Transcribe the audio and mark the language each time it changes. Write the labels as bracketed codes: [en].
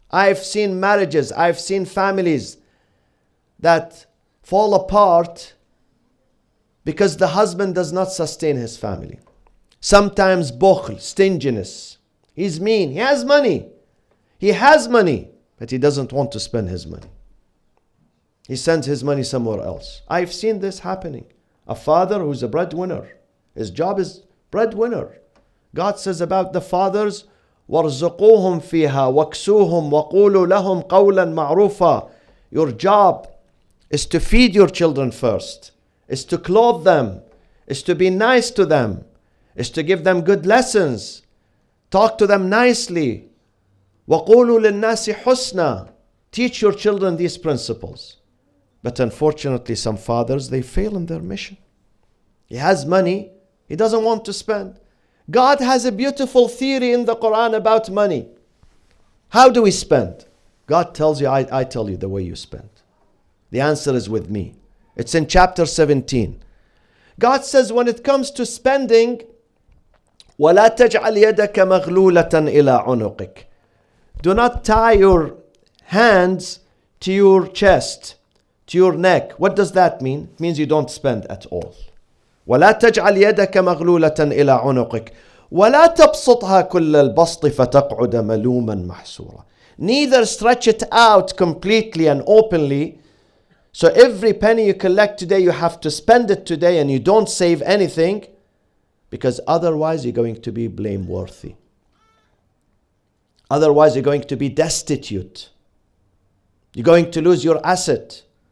[en] I've seen marriages, I've seen families that fall apart because the husband does not sustain his family. Sometimes bukhl, stinginess. He's mean. He has money. He has money, but he doesn't want to spend his money. He sends his money somewhere else. I've seen this happening. A father who's a breadwinner. His job is breadwinner. God says about the fathers, [ar] وَارْزُقُوهُمْ فِيهَا وَاكْسُوهُمْ وَقُولُوا لَهُمْ قَوْلًا مَعْرُوفًا. [en] Your job is to feed your children first, is to clothe them, is to be nice to them, is to give them good lessons, talk to them nicely. [ar] وَقُولُوا لِلنَّاسِ حُسْنًا. [en] Teach your children these principles. But unfortunately, some fathers, they fail in their mission. He has money, he doesn't want to spend. God has a beautiful theory in the Quran about money. How do we spend? God tells you, I tell you the way you spend. The answer is with me. It's in chapter 17. God says when it comes to spending, [ar] وَلَا تَجْعَلْ يَدَكَ مَغْلُولَةً إِلَىٰ عُنُقِكَ. [en] Do not tie your hands to your chest, to your neck. What does that mean? It means you don't spend at all. [ar] ولا تجعل يدك مغلولة إلى عنقك ولا تبسطها كل البسط فتقعد ملوما محسورا. [en] Neither stretch it out completely and openly So every penny you collect today, you have to spend it today, and you don't save anything, because otherwise you're going to be blameworthy. Otherwise you're going to be destitute. You're going to lose your asset.